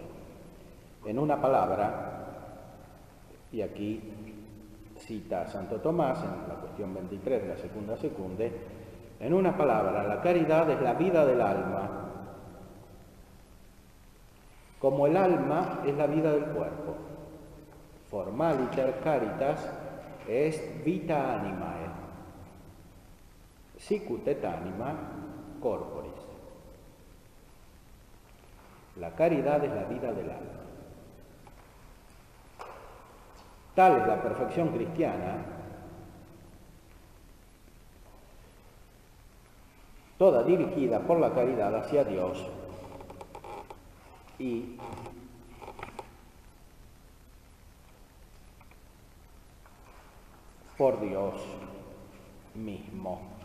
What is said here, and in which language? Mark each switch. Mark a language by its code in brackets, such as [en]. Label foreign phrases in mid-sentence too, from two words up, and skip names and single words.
[es] En una palabra, y aquí cita a Santo Tomás en la cuestión 23 de la Secunda Secunde, en una palabra, la caridad es la vida del alma, como el alma es la vida del cuerpo. [la] Formaliter caritas est vita animae, sicut et anima corporis. [es] La caridad es la vida del alma. Tal es la perfección cristiana, toda dirigida por la caridad hacia Dios y por Dios mismo.